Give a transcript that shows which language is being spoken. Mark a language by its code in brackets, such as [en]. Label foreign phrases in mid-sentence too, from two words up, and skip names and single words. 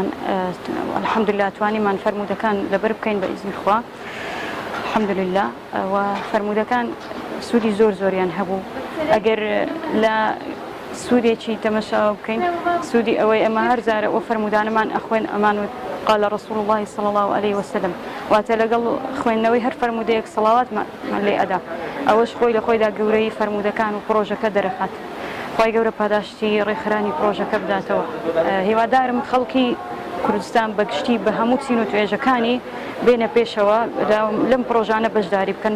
[ckb] الحەمدولillah توانیمان فەرموودەکان لەبەر بکەین بە ئیزنی خوا. الحەمدولillah و فەرموودەکان سوودی زۆریان هەبوو. ئەگەر لە سوودێکی تەمەشاوە بکەین، سوودی ئەوەی ئەمە هەر جارە ئەو فەرموودانەمان ئەخوێن ئەمان [ar] قال رسول الله صلى الله عليه وسلم، [ckb] واتە لەگەڵ خوێندنەوەی هەر فەرموودەیەک سەڵاواتمان لێ ئەدا. ئەوەش خۆی لە خۆیدا گەورەی فەرموودەکان و پرۆژەکە دەرەخات. خی گەورە پاداشتی ڕێکخرانی پرۆژەکە بداتەوە. هیوادارم خەڵکی کوردستان بەگشتی بە هەموو چین و توێژەکانی بێنە پێشەوە لەم پرۆژانە بەشداری بکەن.